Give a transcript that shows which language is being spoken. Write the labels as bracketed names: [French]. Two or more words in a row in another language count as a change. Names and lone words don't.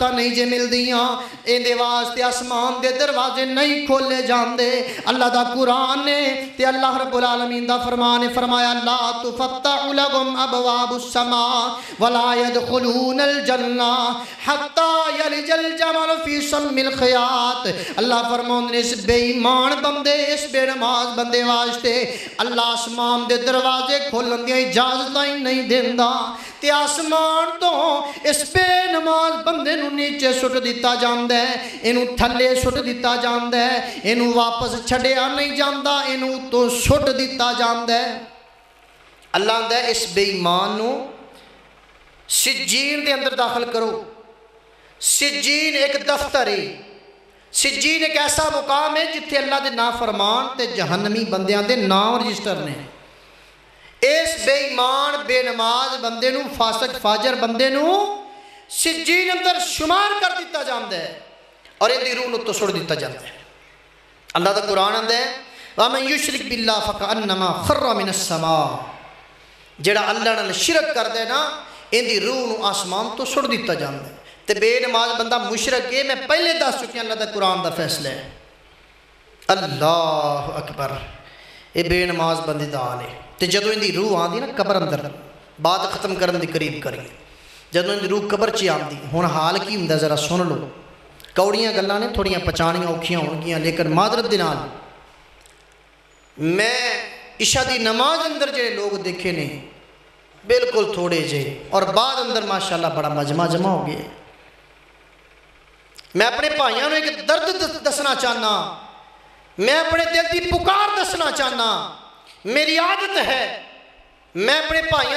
[Punjabi] نہیں جے مل دیاں اندے واسطے آسمان دے دروازے نہیں کھولے جاندے اللہ دا قرآن نے تے اللہ رب العالمین دا فرمان نے فرمایا [Arabic] لا تفتح لهم ابواب السماء ولا يدخلون الجنہ حتی یلج الجمل فی سم الخیاط [Punjabi] اللہ فرمان نے اس بے ایمان بندے اس بے نماز بندے واسطے اللہ آسمان دے دروازے کھولن دی اجازت ہی نہیں دیندا تے آسمان تو اس بے نماز بندے نو نیچے سٹ دیتا جاندا ہے اینو تھلے سٹ دیتا جاندا ہے اینو واپس چھڈیا نہیں جاندا اینو تو سٹ دیتا جاندا ہے اللہ دے اس بے ایمان نو سجین دے اندر داخل کرو سجین ایک دفتر ہے سجین ایک ایسا مقام ہے جتھے اللہ دے نافرمان تے جہنمی بندیاں دے نام رجسٹر نے اس بے ایمان بے نماز بندے نو فاسق فاجر بندے نو سجین اندر شمار کر دیتا جاندا ہے اور ان دی روح نو تو سڑ دیتا جاندا ہے اللہ دا قرآن اندر ہے [Arabic] وَمَنْ يُشْرِكْ بِاللَّهِ فَكَأَنَّمَا خَرَّ مِنَ السَّمَاءِ [Punjabi] جڑا اللہ نال شرک کر دے نا ان دی روح نو آسمان تو سڑ دیتا جاندا ہے تے بے نماز بندہ مشرک ہے میں پہلے دس چکی اللہ دا قرآن دا فیصلہ ہے [Arabic] اللہ اکبر [Punjabi] اے بے نماز بندی دا حال ہے تے جدو ان دی روح آندی نا قبر اندر بات ختم کرن دی قریب کریے جدو ان دی روح قبر چی آندی ہن حال کی ہوندا ذرا سن لو کوڑیاں گلاں نے تھوڑیاں پچانیاں اوکھیاں ہون گیاں لیکن معذرت دے نال میں عشاء دی نماز اندر جڑے لوگ دیکھے نے بالکل تھوڑے جے اور بعد اندر ماشاءاللہ بڑا مجمع جمع ہو گئے میں اپنے بھائیوں نے ایک درد دسنا چاہنا میں اپنے دل کی پکار دسنا چاہنا میری عادت ہے میں اپنے بھائیوں